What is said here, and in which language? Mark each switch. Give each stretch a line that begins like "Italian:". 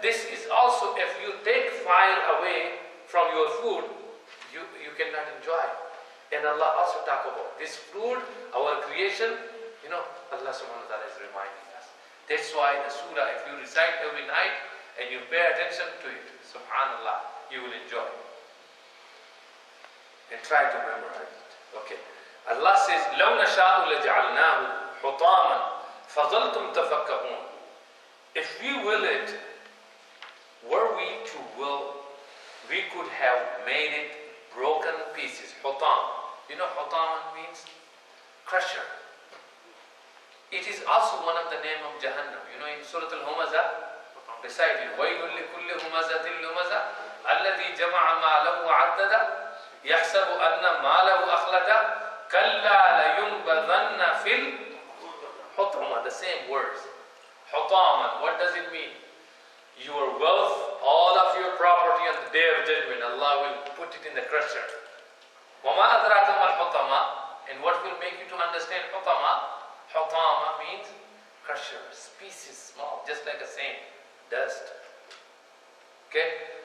English: This is also, if you take fire away from your food, you cannot enjoy. And Allah also talk about this food, our creation, Allah subhanahu wa ta'ala is reminding us. That's why the surah, if you recite every night and you pay attention to it, subhanallah, you will enjoy it. And try to memorize it. Okay. Allah says,
Arabic: لَوْ نَشَاءُ لَجَعَلْنَاهُ حُطَامًا فَظَلْتُمْ تَفَكَّهُونَ.
English: If we will it, were we to will, we could have made it broken pieces. Hutam. Hutam means crusher. It is also one of the name of Jahannam. In Surah Al-Humazah, recited,
Arabic: وَيْلٌ لِكُلِّ هُمَزَةٍ لُمَزَةٍ الَّذِي جَمَعَ مَالَهُ وَعَدَّدَهُ يَحْسَبُ أَنَّ مَالَهُ أَخْلَدَهُ كَلَّا لَيُنْبَذَنَّ فِي الْحُطَمَةِ.
English: The same words. Hutaman, what does it mean? Your wealth, all of your property on the day of judgment, Allah will put it in the crusher.
Arabic: وَمَا أَدْرَاكَ مَا الْحُطَمَةِ.
English: And what will make you to understand Hutama? Hutama means crusher, pieces small, just like a sand, dust. Okay?